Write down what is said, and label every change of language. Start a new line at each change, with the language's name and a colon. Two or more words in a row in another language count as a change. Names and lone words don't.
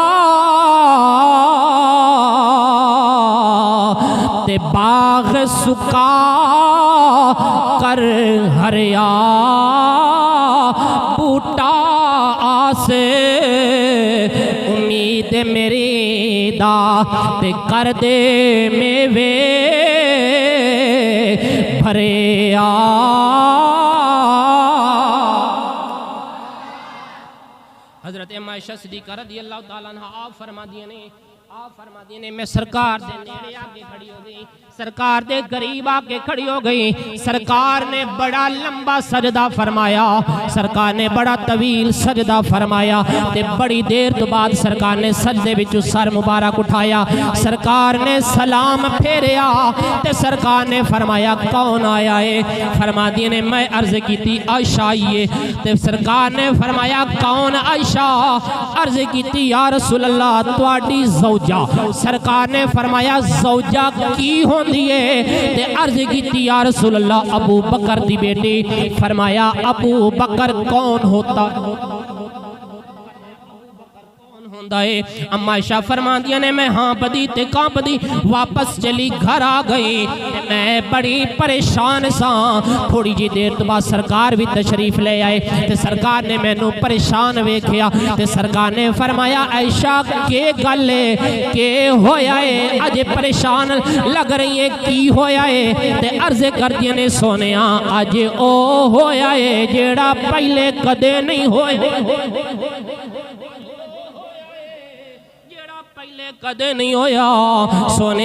Punjabi: تے باغ سکا کر ہریا بوٹا آسے امید میری دا تے کر دے میوے بھریا. حضرت اماں عائشہ صدیقہ
Arabic: رضي الله تعالى عنها
Punjabi: آپ فرماندیاں نے میں سرکار دے نیڑے آکے کھڑی ہو گئی، سرکار دے قریب آکے کھڑی ہو گئی. سرکار نے بڑا لمبا سجدہ فرمایا، سرکار نے بڑا طویل سجدہ فرمایا تے بڑی دیر تو بعد سرکار نے سجدے وچ سر مبارک اٹھایا. سرکار نے سلام پھیریا تے سرکار نے فرمایا کون آیا ہے. فرماندیاں نے میں عرض کی عائشہ آئی ہے تے سرکار نے فرمایا کون عائشہ. عرض کی
Arabic: يا رسول الله
Punjabi: تہاڈی زوجہ. سرکار نے فرمایا زوجہ کی ہوندی ہے تے عرض کی
Arabic: يا رسول الله
Punjabi: ابو بکر دی بیٹی. فرمایا ابو بکر کون ہوتا اماں عائشہ فرماندیاں نے میں ہاں بدی تے کانپدی واپس چلی گھر آ گئی. میں بڑی پریشان سا۔ تھوڑی جی دیر تو بعد سرکار بھی تشریف لے آئے تے سرکار نے مینوں پریشان ویکھیا تے سرکار نے فرمایا عائشہ کے گل ہے کے ہویا ہے اجے پریشان لگ رہی ہے کی ہویا ہے. تے عرض کردیاں نے سونیا اج او ہویا ہے جیہڑا پہلے کدے نہیں ہویا، کدے نہیں ہویا سونے